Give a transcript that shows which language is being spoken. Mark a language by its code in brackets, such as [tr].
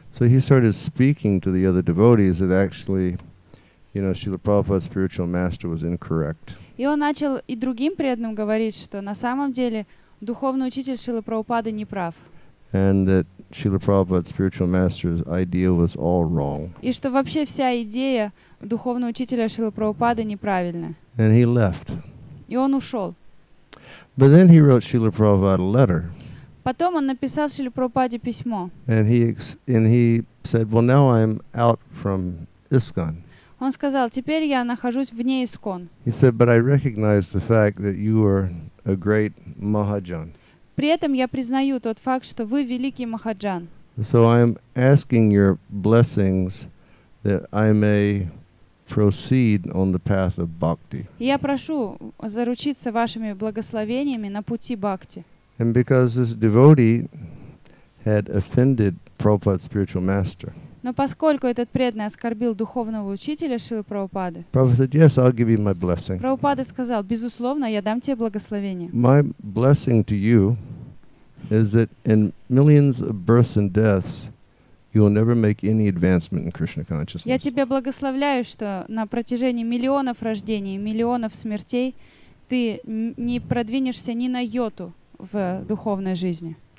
[en] So he started speaking to the other devotees that actually, Srila Prabhupada's spiritual master was incorrect. [ru] И он начал и другим преданным говорить, что на самом деле духовный учитель Шрилы Прабхупады не прав. [en] And that Srila Prabhupada's spiritual master's idea was all wrong. [ru] И что вообще вся идея духовного учителя Шрилы Прабхупады неправильная. [en] And he left. [ru] И он ушел. [en] But then he wrote Srila Prabhupada a letter, [ru] Потом он написал Шриле Прабхупаде письмо. [en] and he said, well, now I'm out from ISKCON. [ru] Он сказал, теперь я нахожусь вне Искон. [en] He said, but I recognize the fact that you are a great Mahajan. [ru] При этом я признаю тот факт, что вы великий Махаджан. [en] So I'm asking your blessings that I may proceed on the path of bhakti. [ru] И я прошу заручиться вашими благословениями на пути бхакти. [en] And because this devotee had offended Prabhupada's spiritual master, [ru] Но поскольку этот преданный оскорбил духовного учителя Шрилы Прабхупады, [en] Prabhupada said, yes, I'll give you my blessing. [ru] Прабхупада сказал, безусловно, я дам тебе благословение. [en] My blessing to you is that in millions of births and deaths, you will never make any advancement in Krishna [ru] Я [en] consciousness. [ru] тебя благословляю, что на протяжении миллионов рождений, миллионов смертей ты не продвинешься ни на йоту в духовной жизни.